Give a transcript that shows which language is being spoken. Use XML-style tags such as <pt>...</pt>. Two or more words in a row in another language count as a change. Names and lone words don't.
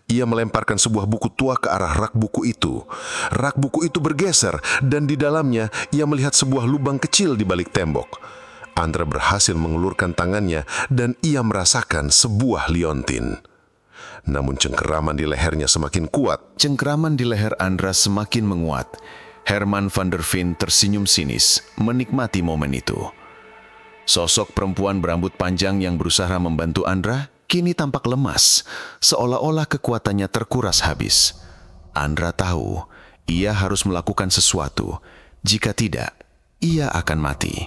<id>Ia melemparkan sebuah buku tua ke arah rak buku itu. Rak buku itu bergeser dan di dalamnya ia melihat sebuah lubang kecil di balik tembok. Andra berhasil mengulurkan tangannya dan ia merasakan sebuah liontin. Namun cengkeraman di lehernya semakin kuat. Cengkeraman di leher Andra semakin menguat. Herman van der Veen tersenyum sinis, menikmati momen itu. Sosok perempuan berambut panjang yang berusaha membantu Andra kini tampak lemas, seolah-olah kekuatannya terkuras habis. Andra tahu, ia harus melakukan sesuatu. Jika tidak, ia akan mati.</id>